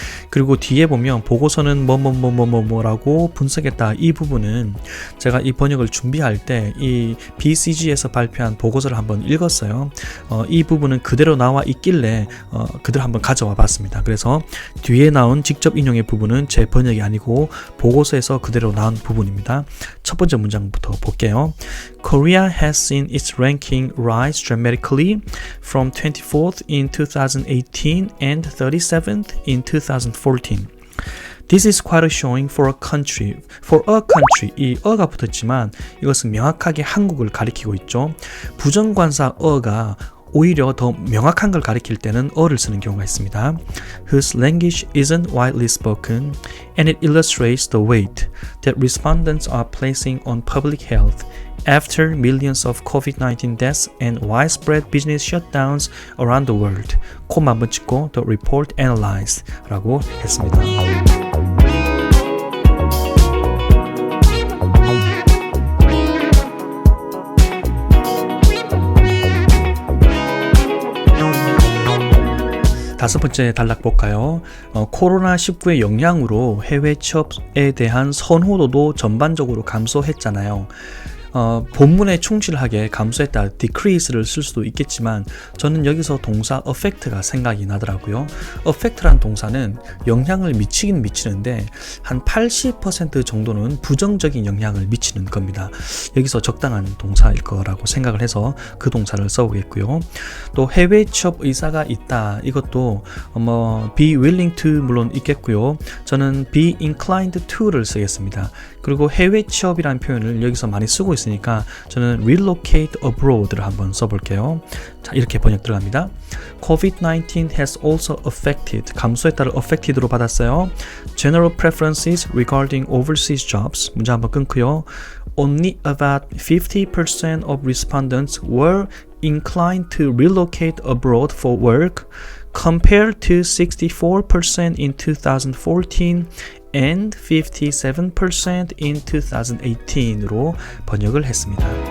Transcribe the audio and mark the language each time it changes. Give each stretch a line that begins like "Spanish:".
Korean: 그리고 뒤에 보면 보고서는 뭐라고 분석했다 이 부분은 제가 이 번역을 준비할 때 이 BCG에서 발표한 보고서를 한번 읽었어요. 이 부분은 그대로 나와 있길래 그대로 한번 가져와 봤습니다. 그래서 뒤에 나온 직접 인용의 부분은 제 번역이 아니고 보고서에서 그대로 나온 부분입니다. 첫 번째 문장부터 볼게요.
English: Korea has seen its ranking rise dramatically from 24th in 2018 and 37th in 2014. This is quite a showing for a country.
Korean: 이 어가 붙었지만 이것은 명확하게 한국을 가리키고 있죠. 부정관사 어가 오히려 더 명확한 걸 가리킬 때는 어를 쓰는 경우가 있습니다.
English: Whose language isn't widely spoken, and it illustrates the weight that respondents are placing on public health after millions of COVID-19 deaths and widespread business shutdowns around the world.
Korean: 콤마 한번 찍고
English: the report analyzed
Korean: 라고 했습니다. 다섯 번째 단락 볼까요? 코로나19의 영향으로 해외 취업에 대한 선호도도 전반적으로 감소했잖아요. 본문에 충실하게 감소했다, decrease를 쓸 수도 있겠지만 저는 여기서 동사 affect가 생각이 나더라고요. affect란 동사는 영향을 미치긴 미치는데 한 80% 정도는 부정적인 영향을 미치는 겁니다. 여기서 적당한 동사일 거라고 생각을 해서 그 동사를 써보겠고요. 또 해외 취업 의사가 있다, 이것도
English: be willing to
Korean: 물론 있겠고요. 저는
English: be inclined to
Korean: 를 쓰겠습니다. 그리고 해외 취업이라는 표현을 여기서 많이 쓰고 있으니까 저는
English: relocate abroad
Korean: 를 한번 써볼게요. 자, 이렇게 번역 들어갑니다.
English: COVID-19 has also affected,
Korean: 감소했다를 affected로 받았어요.
English: General preferences regarding overseas jobs,
Korean: 문제 한번 끊고요.
English: Only about 50% of respondents were inclined to relocate abroad for work, compared to 64% in 2014 and 57% in 2018으로
Korean: 번역을 했습니다.